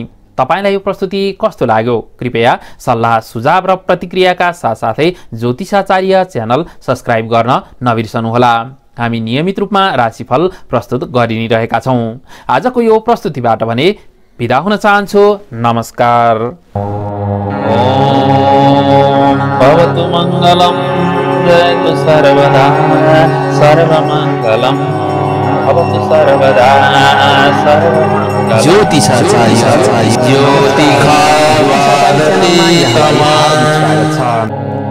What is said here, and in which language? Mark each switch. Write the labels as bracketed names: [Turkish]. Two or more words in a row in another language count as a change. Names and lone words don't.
[Nepali] तपाईलाई यो प्रस्तुति कस्तो लाग्यो? कृपया सल्लाह सुझाव र प्रतिक्रियाका साथसाथै ज्योतिषाचार्य च्यानल सब्स्क्राइब गर्न नबिर्सनुहोला। हामी नियमित रूपमा राशिफल प्रस्तुत गरि नै रहेका छौं। आजको यो प्रस्तुतिबाट भने बिदा हुन चाहन्छु। नमस्कार। [Sanskrit] भवतु मंगलम जयतु सर्वदा सर्वमंगलम भवतु सर्वदा सर्वमंगलम। [Nepali] ज्योतिषाचार्य ज्योतिषा